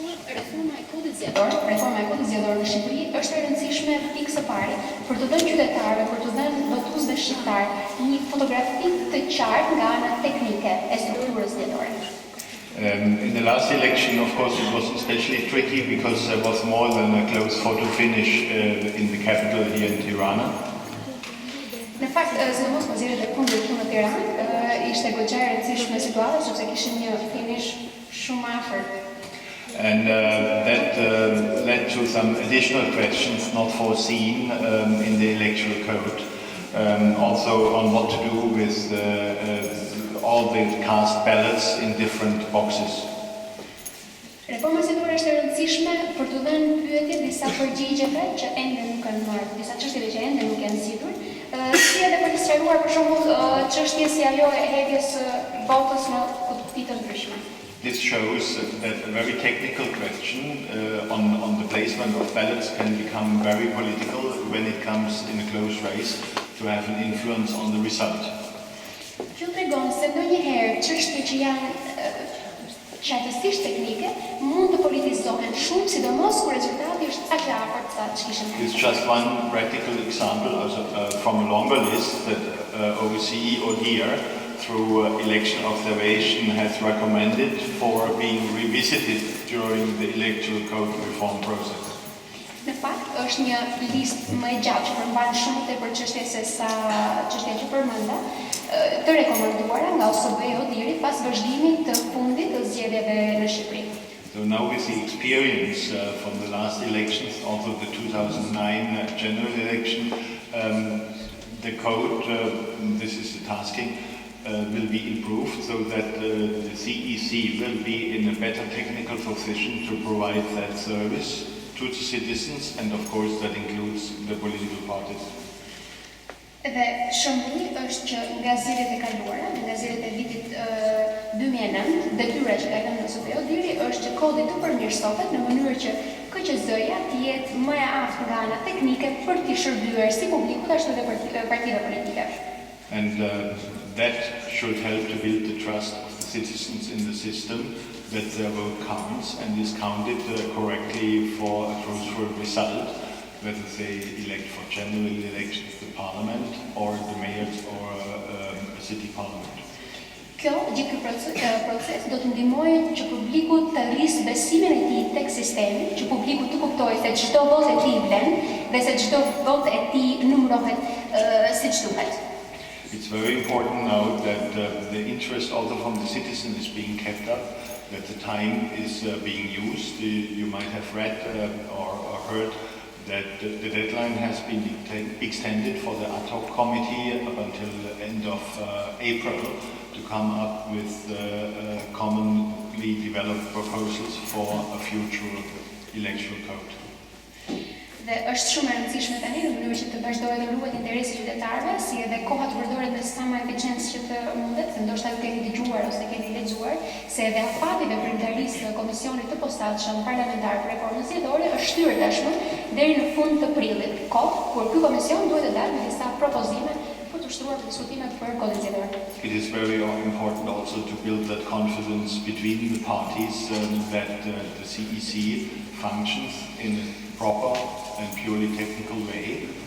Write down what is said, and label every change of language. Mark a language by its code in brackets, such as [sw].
[sq] Reforma e kodit zgjedhor në Shqipëri është e rëndësishme pikë së pari për të dhënë qytetarëve, për të dhënë votuesve shqiptar një fotografi të qartë nga ana teknike e strukturës zgjedhore. [en] In the last election, of course, it was especially tricky because there was more than a close photo finish in the capital here in Tirana. [sq] Në fakt, sidomos me zgjedhjet e fundit këtu në Tiranë, ishte goxha e rëndësishme situata sepse kishim një finish shumë afër. [en] And that led to some additional questions not foreseen in the electoral code, also on what to do with all the cast ballots in different boxes. [sq] Reforma zgjedhore është e rëndësishme për të dhënë pyetje disa përgjigjeve që ende nuk kanë marrë, disa çështjeve që ende nuk janë zgjidhur, si edhe për të sqaruar për shembull çështje si ajo e hedhjes votës në kutij të ndryshme. [en] This shows that a very technical question on the placement of ballots can become very political when it comes in a close race to have an influence on the result. [sq] Kjo tregon se ndonjëherë çështje që janë qartësisht teknike mund të politizohen shumë, sidomos kur rezultati është aq i afërt sa ç'kishim ne. [en] It's just one practical example from a longer list that OSCE ODIHR through election observation has recommended for being revisited during the electoral code reform process. [sq] Në fakt, është një listë më e gjatë që përmban shumë tepër çështje se sa çështja që përmenda, të rekomanduara nga OSCE ODIHR pas vazhdimit të fundit të zgjedhjeve në Shqipëri. [en] So now with the experience from the last elections, also the 2009 general election, the code, this is the tasking, will be improved so that the CEC will be in a better technical position to provide that service to the citizens, and of course that includes the political parties. [sq] Dhe shembulli është që nga zgjedhjet e kaluara, nga zgjedhjet e vitit 2009, detyra që ka dhënë OSCE ODIHR është që kodi të përmirësohet në mënyrë që KQZ-ja të jetë më e aftë nga ana teknike për të shërbyer si publikut ashtu edhe për partitë politike. [en] And that should help to build the trust of the citizens in the system, that their vote counts and is counted correctly for a truthful result, whether they elect for general elections, the parliament, or the mayors, or a city parliament. [sq] Gjithë ky proces do të ndihmojë që publiku të rrisë besimin e tij tek sistemi, që publiku të kuptojë se çdo votë e tij vlen dhe se çdo votë e tij numërohet siç duhet. [en] It's very important now that the interest also from the citizen is being kept up, that the time is being used. You might have read or heard that the deadline has been extended for the ad hoc committee up until the end of April to come up with commonly developed proposals for a future electoral code. [sq] Dhe është shumë e rëndësishme tani në mënyrë që të vazhdojë të ruhet interesi qytetarëve, si edhe koha të përdoret me sa më eficiencë që të mundet, se ndoshta ju keni dëgjuar ose keni lexuar se edhe afati veprimtarisë së Komisionit të Posaçëm Parlamentar për Reformën Zgjedhore është shtyrë tashmë deri në fund të prillit, kohë kur ky komision duhet të dalë me disa propozime për të ushtruar diskutimet për kodin zgjedhor. [en] It is very important also to build that confidence between the parties that the CEC functions in a proper and purely technical way.